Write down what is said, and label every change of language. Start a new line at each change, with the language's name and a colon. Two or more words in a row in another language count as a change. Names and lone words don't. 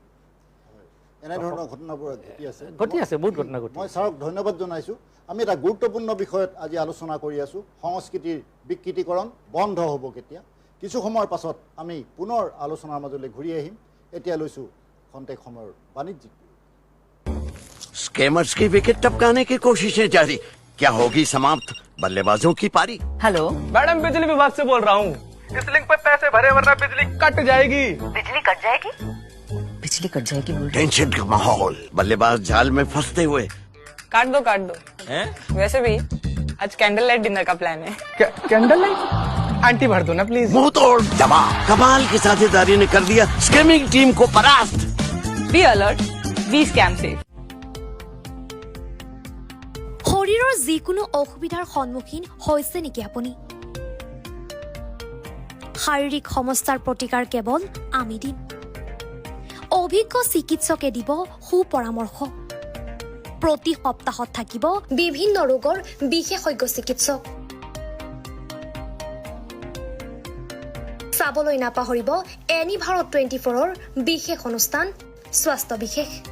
Assamese: এনেধৰণৰ ঘটনাবোৰ ঘটি আছে বহুত ঘটনা ঘটি মই ছাৰক ধন্যবাদ জনাইছোঁ আমি এটা গুৰুত্বপূৰ্ণ বিষয়ত আজি আলোচনা কৰি আছোঁ সংস্কৃতিৰ বিকৃতিকৰণ বন্ধ হ'ব কেতিয়া কিছু সময়ৰ পাছত আমি পুনৰ আলোচনাৰ মাজলৈ ঘূৰি আহিম এতিয়া লৈছোঁ খন্তেক সময়ৰ বাণিজ্যিক
Hindi: स्कैमर्स की विकेट टपकाने की कोशिशें जारी क्या होगी समाप्त बल्लेबाजों की पारी हेलो मैडम बिजली विभाग से बोल रहा हूँ इस लिंक पे पैसे भरे वरना बिजली कट जाएगी। बिजली कट जाएगी बिजली कट जाएगी बोल रहे टेंशन का माहौल बल्लेबाज जाल में फंसते हुए काट दो हैं? वैसे भी आज
English: candle light dinner
Hindi: का प्लान है
English: candle light
Hindi: आंटी भर दो ना प्लीज मुंह तोड़ दबा कमाल की साझेदारी ने कर दिया स्कैमिंग टीम को परास्त
English: be alert be scam safe
Assamese: শৰীৰৰ যিকোনো অসুবিধাৰ সন্মুখীন হৈছে নেকি আপুনি শাৰীৰিক সমস্যাৰ প্ৰতিকাৰ কেৱল আমি দিম অভিজ্ঞ চিকিৎসকে দিব সুপৰামৰ্শ প্ৰতি সপ্তাহত থাকিব বিভিন্ন ৰোগৰ বিশেষজ্ঞ চিকিৎসক চাবলৈ নাপাহৰিব এনি ভাৰত 24ৰ বিশেষ অনুষ্ঠান স্বাস্থ্য বিশেষ